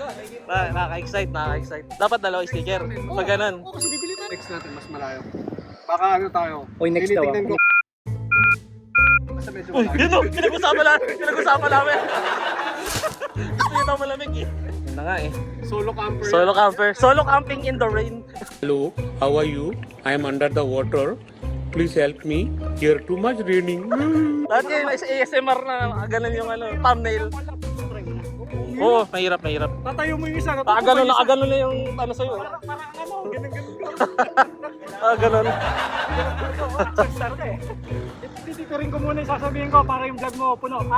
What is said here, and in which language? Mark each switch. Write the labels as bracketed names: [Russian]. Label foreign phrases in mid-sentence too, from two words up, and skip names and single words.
[Filipino] Nakaka-excite. Dapat dalawa sticker. Pag ganun. Oo, kasi bibili tayo. Next natin, mas malayo. Baka ano tayo. Oy, next daw. Tinitignan ko. Basta medyo Uy, malayo. yun o. Pinag-usapan namin. Gusto nyo daw malamig eh. Yun na nga eh. [English] Solo camper. Solo camper. Solo camping in the rain. Hello, how are you? I am under the water. Please help me. Here too much raining. [Filipino] Dati yung ASMR na ganun yung ano, thumbnail. Oo, mahirap. Tatayo mo yung isa. Nakaganon na yung ano sa'yo. Parang ano, ganun. Ganon. Rockstar ka eh. Tititirin ko muna yung sasabihin ko para yung vlog mo puno, ha?